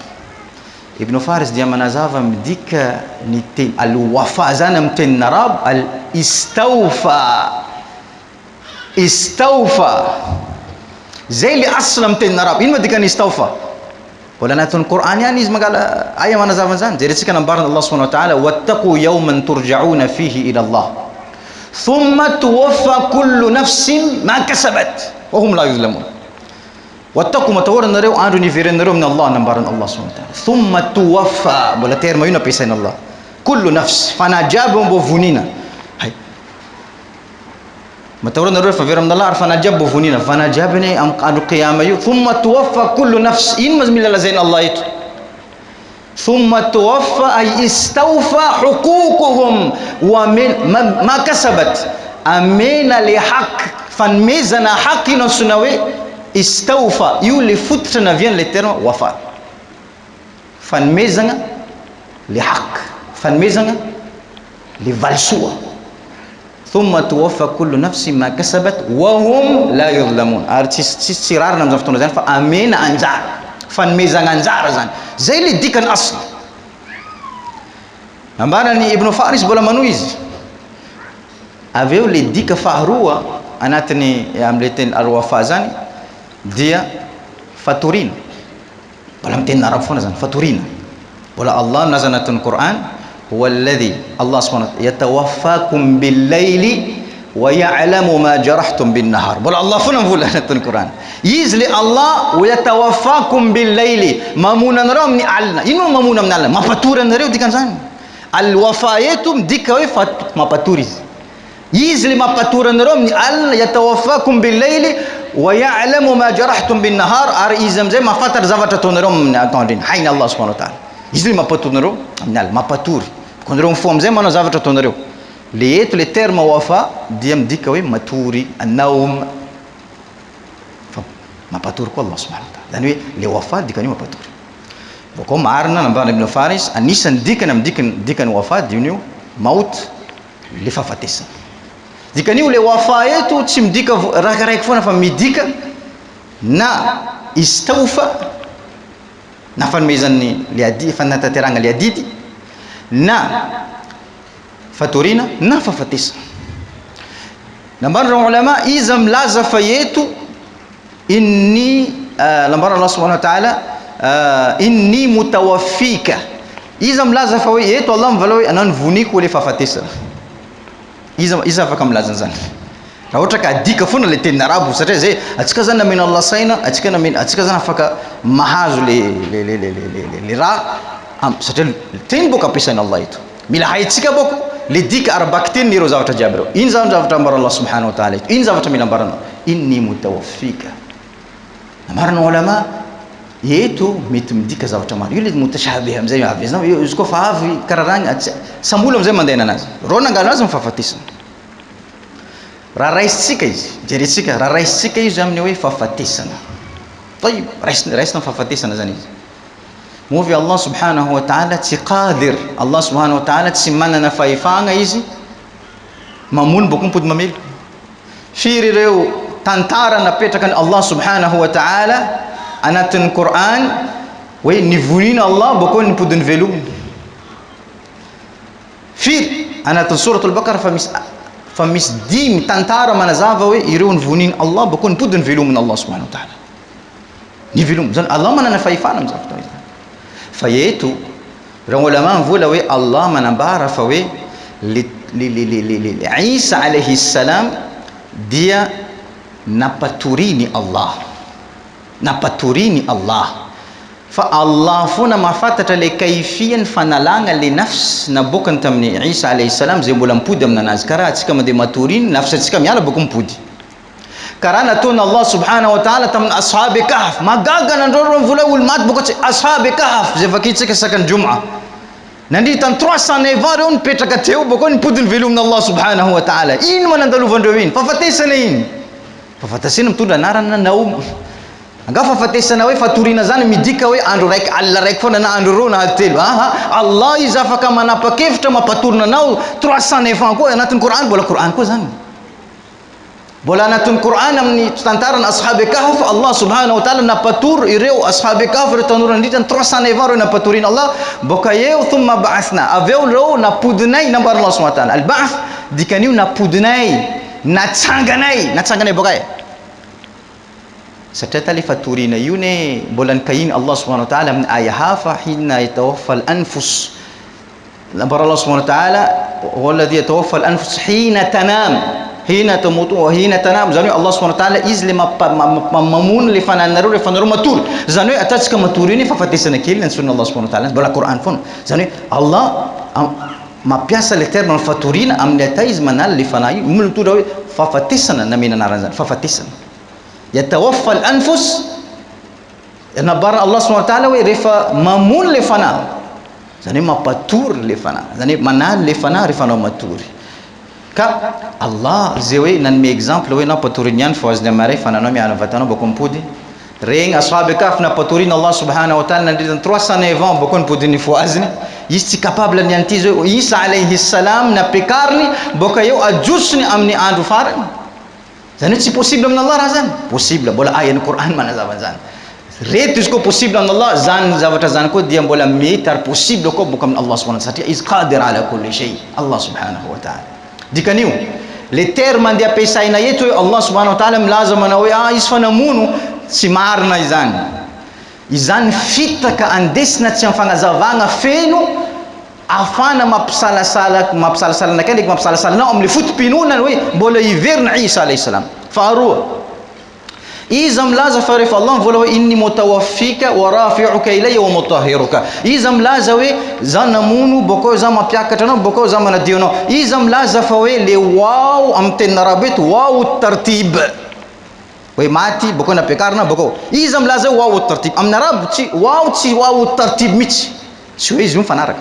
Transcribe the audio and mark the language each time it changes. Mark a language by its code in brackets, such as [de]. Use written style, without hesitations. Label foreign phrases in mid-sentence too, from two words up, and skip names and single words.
[mg] Ibn Faris dia manazava midika ny teny al-wafa zany amin'ny tenin'ny arabo al-istawfa, zay le asla amin'ny tenin'ny arabo. Ino madikany istawfa? Wala anatin'ny Qur'an ihany izy magala aya manazava an'izany, jerentsika nambarana [ar] الله سبحانه وتعالى واتقوا يوما ترجعون فيه إلى الله ثم توفى كل نفس ما كسبت وهم لا يظلمون. [mg] Wattaqu, matahoranareo andro niverenareo amin'ny Allah, nambarana [ar] الله سبحانه وتعالى ثم توفى, [mg] mbola terma io nampiasainy Allah, [ar] كل نفس, [mg] fanajaby mbo vonina. Hay matahoranareo fa vera amin'ny Allah ary fanajaby mbo vonina, fanajaby ny amin'ny andro qiyama io, [ar] ثم توفى كل نفس. [mg] Ino ma mila lazainy Allah ito? [ar] ثم توفى أي استوفى حقوقهم وما كسبت, [mg] amena le haq, fanomezana haq. Ino antsoina hoe istawfa? Io le fototra naviany le terme wafa, fanomezana le haq, fanomezana le valisoa. [ar] ثم توفى كل نفس ما كسبت وهم لا يظلمون, [mg] ary tsisy rarina amin'izany fotoana zany fa amena anjara, fanomezana anjara zany, zay le dikany asla. Ambarany Ibn Faris mbola manohy izy. Avy eo le dika faharoa anatiny amin'le teny al-wafa zany dia fatorina, mbola amin'ny tenin'ny arabo foana zany, fatorina. Mbola Allah milaza anatin'ny Qur'an [ar] هو الذي الله سبحانه وتعالى يتوفاكم بالليل ويعلم ما جرحتم بالنهار. [mg] Mbola Allah foana mivola anatin'ny Qur'an, izy le Allah [ar] ويتوفاكم بالليل, [mg] mamonanareo amin'ny alina. Ino mamona amin'ny alina? Mampatory anareo dikan'izany. Al-wafa eto midika hoe mampatory izy, izy le mampatory anareo amin'ny alina. [ar] يتوفاكم بالليل ويعلم ما جرحتم بالنهار, [mg] ary izy amizay mahafantatra zavatra ataonareo amin'ny atoandro iny, hainy [ar] الله سبحانه وتعالى. [mg] Izy le mampatory nareo amin'ny alina, mampatory konareo mifo amizay manao zavatra ataonareo. Le eto le terme wafa dia midika hoe matory, anaum, mapatory koa [ar] الله سبحانه وتعالى. [mg] Zany hoe le wafat dikany mapatory. Boko marina nambara Ibn Faris anisan'ny dikany wafat io maut le fahafatesana. Dikan'io le wafa eto tsy midika raikaraiky foana fa midika na istawfa na fanomezan'ny le adi fanatateragna le adidy na fatorina na fahafatesana. Nambara ulama izy milaza fa eto inni nambara [ar] الله سبحانه وتعالى إني متوفيك. [mg] Izy milaza fa hoe eto Allah mivala hoe anao voniko le fahafatesana. Izy afaka milaza zany. Raha ohatra ka adika foana le teny arabo satria zay atsika zany namena Allah saina atsika zany afaka mahazo le raha satria teny boka ampiasaina Allah eto. Mila haitsika boko le dika arabaky teny ireo zavatra jiaby ireo. Iny zany zavatra ambara [ar] الله سبحانه وتعالى [mg] eto. Iny zavatra mila ambarana [ar] إني متوفيك. [mg] Amarana ulama eto mety midika zavatra maro. Io le mutashabih amizay avy zany izy koa fa avy kararagny sambola amizay mandeha anazy. Rô nangalo azy mifahafatesana. Raha raisitsika izy jeretsika raha raisitsika izy amin'ny hoe fahafatesana. Tayib raisina fahafatesana zany izy. Movy [ar] الله سبحانه وتعالى [mg] tsy qadir. [ar] الله سبحانه وتعالى [mg] tsy manana fahefagna izy mamono boko mipody mamelo. Firy ireo tantara napetrakan'ny [ar] الله سبحانه وتعالى [mg] anatin'ny Quran hoe nivonina Allah boko nipodiny velominy. Firy anatin'ny suratul Baqarah fa misy dimy tantara manazava hoe ireo nivonina Allah boko nipodiny velominy [ar] الله سبحانه وتعالى. [mg] Ni velominy zany Allah manana fahefana amin'ny zavatra izany. Fa eto raha ulama mivola hoe Allah manambara fa hoe Isa [ar] عليه السلام [mg] dia napaturini Allah fa Allah fona mahafantatra le kaifiany fanalagna le nafs nabokany tamin'ny Isa [ar] عليه السلام [mg] zay mbola mipody aminanazy. Karaha atsika mandeha matoriny nafs atsika miala boko mipody. Karaha nataony [ar] الله سبحانه وتعالى [mg] tamin'ny ashabi kahf magagana andreo mivola olo maty boko ashabi kahf zay vakitsika sakany juma nandritany 309 reo nipetraka teo boko nipodiny velominy [ar] الله سبحانه وتعالى. [mg] Ino manandalovandreo iny? Fahafatesana iny. Fahafatesana mitondra anarana Naum. Anga fahafatesana hoe fatorina zany midika hoe andro raiky alina raiky foana na andro roa na telo. Allah izy afaka manapa-kevitra mampatorina anao 309 ans koa anatin'ny Quran. Mbola Quran koa zany. Mbola anatin'ny Quran amin'ny tantarany ashabi kahf [ar] الله سبحانه وتعالى [mg] napatory ireo ashabi kahf ireo tanora nandritany 309 ans reo napatorina Allah boka eo [ar] ثم بعثنا [mg] aveo reo napodinay nambara [ar] الله سبحانه وتعالى البعث [mg] dikan'io napodinay natsanganay boka e satria tale fatorina io ne mbola nikahiny [ar] الله سبحانه وتعالى [mg] amin'ny aya hafa [ar] حين يتوفى الأنفس nambara الله سبحانه وتعالى هو الذي يتوفى الأنفس حين تنام حين تموت وحين تنام hina tamutu wa hina tanam. [mg] Zany hoe Allah subhanahu wa ta'ala izy le mamono le fananareo le fanareo matory. Zany hoe atatsika matory iny fahafatesana kely ny sunna [ar] الله سبحانه وتعالى [mg] mbola Quran foana. Zany hoe Allah mapiasa le terme fatorina amin'ny ata izy manala le fana io mitondra hoe fahafatesana namena anarany zany fahafatesana. [ar] يتوفى الأنفس [mg] nabara [ar] الله سبحانه وتعالى [mg] hoe rehefa mamono le fana zany hoe mapatory le fana zany hoe manala le fana rehefa anao matory. Ka Allah zay hoe nanome exemple hoe nao patoriny ihany fa azony amaray fa nanao miala vatanao boko mipody regny ashabi kahf napatorina [ar] الله سبحانه وتعالى [mg] nandritany 309 ans boko nipodiny fo aziny izy tsy capable ny anty zay Isa [ar] عليه السلام [mg] napekariny boka eo ajosony amin'ny andro farany. Zany hoe tsy possible amin'ny Allah raha zany. Possible mbola ayan'ny Quran manazava zany. Reto izy koa possible amin'ny Allah zany zavatra zany koa dia mbola mety ary possible koa boka amin'ny [ar] الله سبحانه وتعالى [mg] satria izy [ar] قادر على كل شيء الله سبحانه وتعالى. [mg] Dikan'io le terme andeha ampiasaina eto hoe [ar] الله سبحانه وتعالى [mg] milaza manao hoe izy fa namono tsy marina izany. Izany fitaka andesina tsy amfanazavagna feno afana mampisalasala kay ndraiky mampisalasalanao amin'ny fotom-pinonany hoe mbola hiverina Isa [ar] عليه السلام. [mg] Faharoa izy milaza fa rehefa Allah mivola hoe [ar] إني متوفيك ورافعك إلي ومطهرك. [mg] Izy milaza hoe za namono boko za mampiakatra anao boko za manadio anao. Izy milaza fa hoe le waw amin'ny teny arabo eto [ar] واو ترتيب [mg] hoe maty boko napiakarina boko. Izy milaza [ar] واو ترتيب [mg] amin'ny arabo tsy [ar] واو ترتيب [mg] mitsy tsy hoe izy mifanaraka.